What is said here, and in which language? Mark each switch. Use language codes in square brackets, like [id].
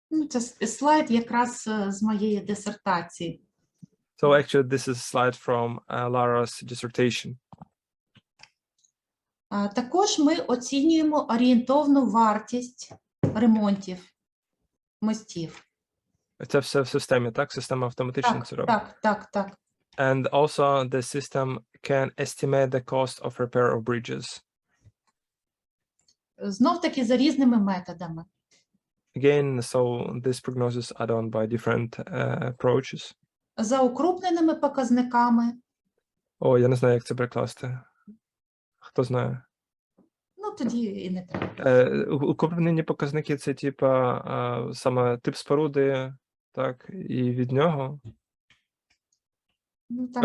[uk] Це слайд якраз з моєї дисертації. [en] So actually, this is a slide from Lara's dissertation. [uk] Також ми оцінюємо орієнтовну вартість ремонтів мостів. Це все в системі, так? Система автоматично це робить? Так. [en] And also the system can estimate the cost of repair of bridges. [uk] Знов-таки за різними методами. [en] Again, so these prognoses are done by different approaches. [uk] За укрупненими показниками. О, я не знаю, як це перекласти. Хто знає? Ну, тоді і не треба. Укрупнені показники – це типа саме тип споруди, так, і від нього. Ну, там